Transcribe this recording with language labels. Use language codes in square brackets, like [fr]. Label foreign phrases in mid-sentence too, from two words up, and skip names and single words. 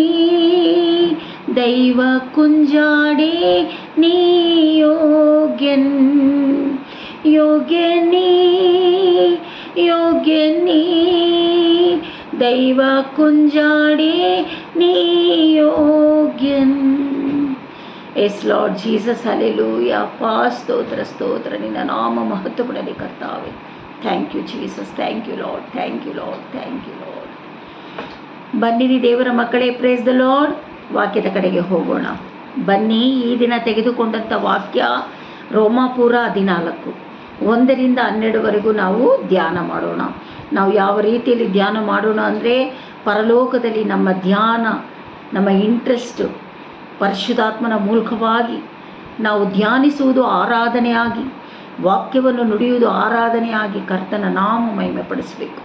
[ml] ദൈവ കുഞ്ചാടേ നീ യോഗ്യൻ, യോഗ്യനീ, യോഗ്യനീ. ദൈവ കുഞ്ചാടേ നീ യോഗ്യൻ. [en] yes Lord Jesus, hallelujah. [kn] ಅಪ್ಪಾ ಸ್ತೋತ್ರ ಸ್ತೋತ್ರ, ನಿನ್ನ ನಾಮ ಮಹತ್ವಪಡಲಿ ಕರ್ತಾವೆ. [en] thank you Jesus, thank you Lord, thank you Lord, thank you Lord. [kn] ಬನ್ನಿರಿ ದೇವರ ಮಕ್ಕಳೇ, [en] praise the Lord. [kn] ವಾಕ್ಯದ ಕಡೆಗೆ ಹೋಗೋಣ. ಬನ್ನಿ, ಈ ದಿನ ತೆಗೆದುಕೊಂಡಂಥ ವಾಕ್ಯ ರೋಮಾಪುರ 14, 1-12 ನಾವು ಧ್ಯಾನ ಮಾಡೋಣ. ನಾವು ಯಾವ ರೀತಿಯಲ್ಲಿ ಧ್ಯಾನ ಮಾಡೋಣ ಅಂದರೆ, ಪರಲೋಕದಲ್ಲಿ ನಮ್ಮ ಧ್ಯಾನ, ನಮ್ಮ ಇಂಟ್ರೆಸ್ಟು ಪರಿಶುದ್ಧಾತ್ಮನ ಮೂಲಕವಾಗಿ ನಾವು ಧ್ಯಾನಿಸುವುದು ಆರಾಧನೆಯಾಗಿ, ವಾಕ್ಯವನ್ನು ನುಡಿಯುವುದು ಆರಾಧನೆಯಾಗಿ ಕರ್ತನ ನಾಮ ಮಹಿಮೆ ಪಡಿಸಬೇಕು.